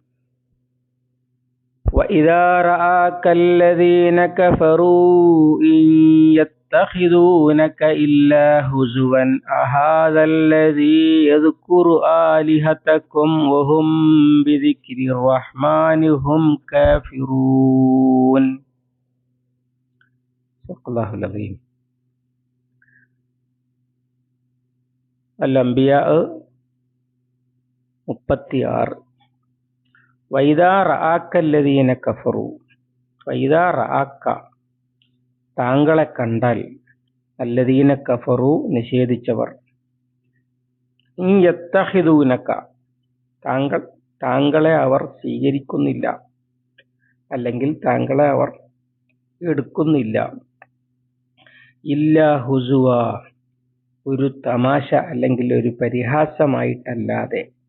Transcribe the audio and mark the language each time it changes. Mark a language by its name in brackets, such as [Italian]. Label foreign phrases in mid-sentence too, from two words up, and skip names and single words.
[Arabic] وإذا رآك الذين كفروا إن يتخذونك إلا هزوا أهذا الذي يذكر آلهتكم وهم بذكر الرحمن هم كافرون. صدق الله العظيم. [Malayalam] അൽ-അംബിയാ 36. [Arabic] وإذا رآك الذين كفروا. وإذا رآك [Malayalam] താങ്കളെ കണ്ടാൽ, [Arabic] الذين كفروا [Malayalam] നിഷേധിച്ചവർ, [Arabic] إن يتخذونك [Malayalam] താങ്കളെ അവർ സ്വീകരിക്കുന്നില്ല, അല്ലെങ്കിൽ താങ്കളെ അവർ എടുക്കുന്നില്ല, [Arabic] إلا هزوا [Malayalam] ഒരു തമാശ അല്ലെങ്കിൽ ഒരു പരിഹാസമായിട്ടല്ലാതെ.